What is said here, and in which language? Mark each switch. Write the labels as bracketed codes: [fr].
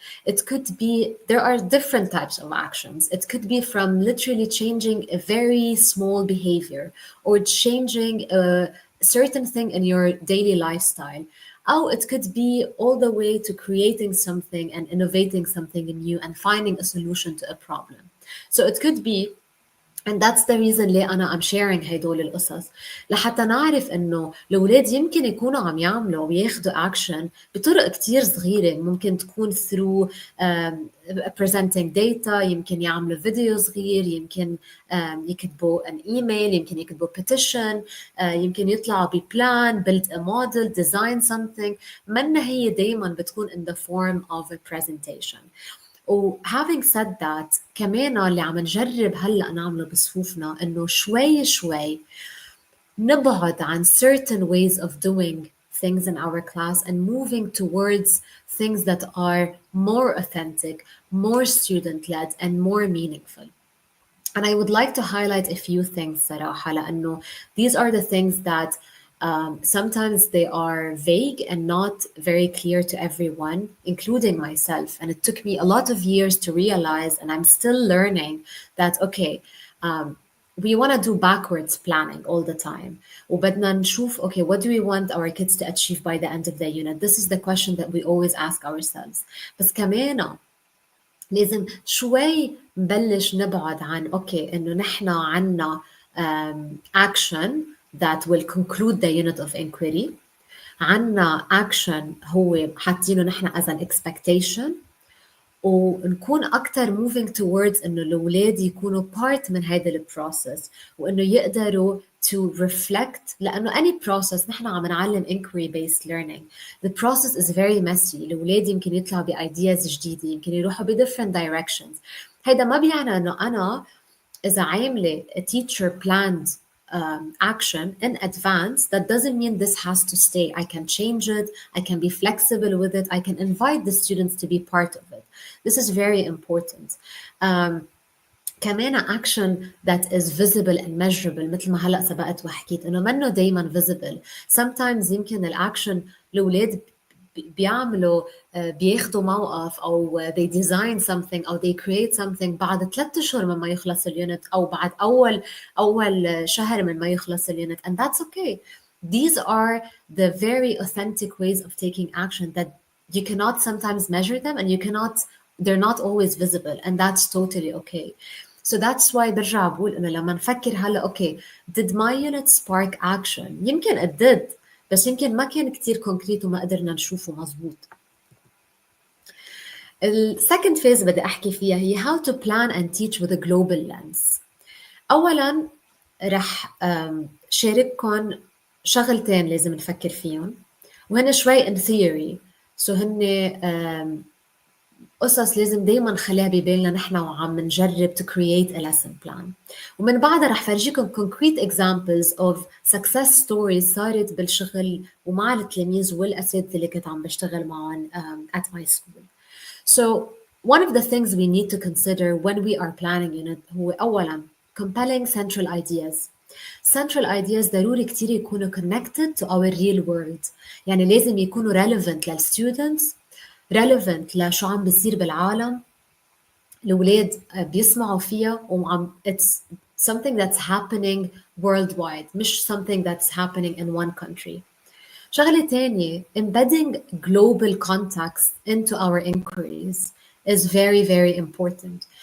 [en] It could be, there are different types of actions. It could be from literally changing a very small behavior or changing a certain thing in your daily lifestyle. Oh, it could be all the way to creating something and innovating something new and finding a solution to a problem. So it could be, and that's the reason ليه [ar] أنا I'm sharing هيدول القصص لحتى نعرف إنه الأولاد يمكن يكونوا عم يعملوا وياخدوا action بطرق كتير صغيرة. ممكن تكون [en] through presenting data، [ar] يمكن يعملوا فيديو صغير، يمكن يكتبوا an email، يمكن يكتبوا petition، يمكن يطلعوا ببلان [en] build a model design something. [ar] منا هي دايما بتكون [en] in the form of a presentation. having said that [ar] كمان اللي عم نجرب هلأ نعمله بصفوفنا إنه شوي شوي نبعد عن [en] certain ways of doing things in our class and moving towards things that are more authentic, more student-led and more meaningful. And I would like to highlight a few things [ar] صراحة لأنه [en] these are the things that sometimes they are vague and not very clear to everyone, including myself. And it took me a lot of years to realize, and I'm still learning, that, okay, we want to do backwards planning all the time. [ar] وبدنا نشوف, [en] okay, what do we want our kids to achieve by the end of the unit? This is the question that we always ask ourselves. [ar] بس كمان لازم شوي نبلش نبعد عن اوكي انه نحن عنا [en] action that will conclude the unit of inquiry. [ar] عنا action هو حاطينه نحن [en] as an expectation [ar] ونكون أكتر moving towards إنه الأولاد يكونوا part من هذا البروسس وإنه يقدروا [en] to reflect. [ar] لأنه [en] any process [ar] نحن عم نعلم [en] inquiry based learning. The process is very messy. [ar] الأولاد يمكن يطلعوا بideas جديدة، يمكن يروحوا different directions. هيدا ما بيعني إنه أنا إذا عاملة [en] a teacher planned action in advance, that doesn't mean this has to stay. I can change it. I can be flexible with it. I can invite the students to be part of it. This is very important. [ar] كمان [en] action that is visible and measurable [ar] مثل ما هلأ سبقت وحكيت إنه منه دايما visible. Sometimes يمكن الأكشن الأولاد بيعملوا بياخدوا موقف أو [en] they design something [ar] أو [en] they create something [ar] بعد 3 أشهر من ما يخلص اليونت أو بعد أول شهر من ما يخلص اليونت, [en] and that's okay. These are the very authentic ways of taking action that you cannot sometimes measure them and they're not always visible, and that's totally okay. So that's why [ar] برجع بقول إنه لما نفكر هلا [en] okay, did my unit spark action? [ar] يمكن [en] it did, [ar] بس يمكن ما كان كتير concrete وما قدرنا نشوفه مزبوط. السكند فيز بدي أحكي فيها هي [en] how to plan and teach with a global lens. [ar] أولاً رح شارككم شغلتين لازم نفكر فيهم وهن شوي in theory. so هن قصص لازم دايما نخليها ببالنا نحن وعم نجرب [en] to create a lesson plan. [ar] ومن بعدها رح فرجيكم [en] concrete examples of success stories [ar] صارت بالشغل ومع التلاميذ والأساتذة اللي كنت عم بشتغل معهم at my school. [en] So one of the things we need to consider when we are planning unit [ar] هو أولاً [en] compelling central ideas. Central ideas [ar] ضروري كتير يكونوا [en] connected to our real world. [ar] يعني لازم يكونوا relevant للstudents, relevant لشو عم بيصير بالعالم. الأولاد بيسمعوا فيها وعم [en] it's something that's happening worldwide [ar] مش [en] something that's happening in one country. [ar] شغلة تانية, [en] embedding global context into our inquiries is very, very important.